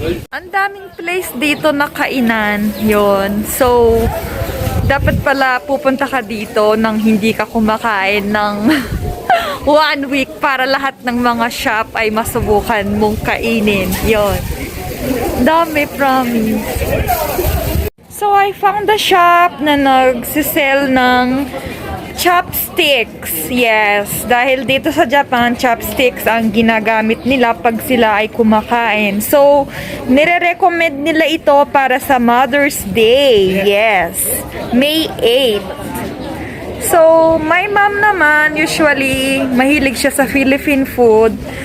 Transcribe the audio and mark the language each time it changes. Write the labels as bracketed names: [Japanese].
[Filipino] Ang daming place dito na kainan, yon. So, dapat pala pupunta ka dito nang hindi ka kumakain ng 1 week para lahat ng mga shop ay masubukan mong kainin. Yon. Dami, promise. [English] So, I found a shop [Filipino] na nagsisell ng [English] chopsticks. [Filipino] Yes, dahil dito sa Japan, chopsticks ang ginagamit nila pag sila ay kumakain. So, nire-recommend nila ito para sa Mother's Day. [English] Yes, May 8. So, my mom [Filipino] naman, usually, mahilig siya sa Philippine food.